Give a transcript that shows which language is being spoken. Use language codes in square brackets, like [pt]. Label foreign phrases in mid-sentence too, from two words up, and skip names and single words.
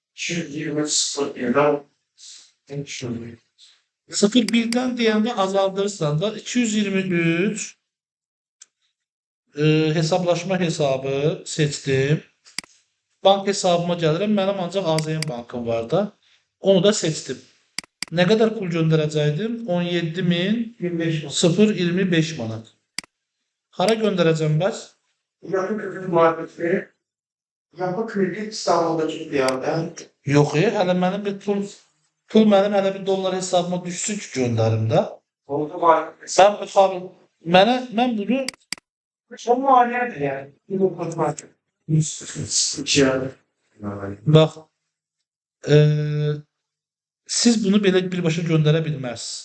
[az] 0.1'dən deyəndə azaldırsan da 223 hesablaşma hesabı seçdim. Bank hesabıma gəlirəm. Mənim ancaq AZN bankım var da. Onu da seçdim. Nə qədər pul göndərəcəkdim? 17.025 manat. Hara göndərəcəm bəs? Yapı kredi marketi. [tr] Yapı kredi İstanbul'da çıktı ya. [az] Yox, hələ mənim bir pul mənim hələ bir dollar hesabıma düşsün ki göndərim də. Oldu var. Mən bunu [tr] Son maliyedir yani. Bir okul market. [az] bax siz bunu belə birbaşa göndərə bilməzsiniz.